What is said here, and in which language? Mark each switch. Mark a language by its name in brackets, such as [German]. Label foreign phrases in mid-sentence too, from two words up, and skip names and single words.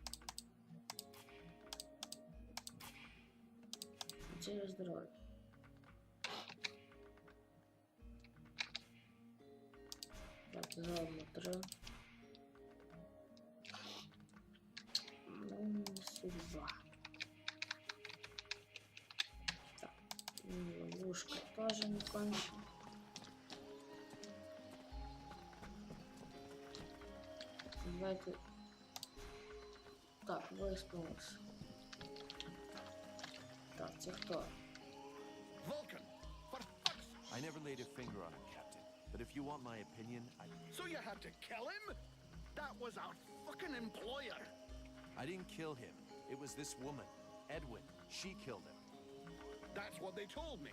[Ukrainian] Через здоров'я. Так, заодно треба. Ну, [Russian] судьба. Так, ловушка тоже не кончена. Давайте. [Ukrainian] Так, виспалось. Так, це хто? [English] Vulcan! For fuck's... I never laid a finger on him, Captain. But if you want my opinion, So you had to kill him? That was our fucking employer. I didn't kill him. It was this woman, Edwin. She killed him. That's what they told me.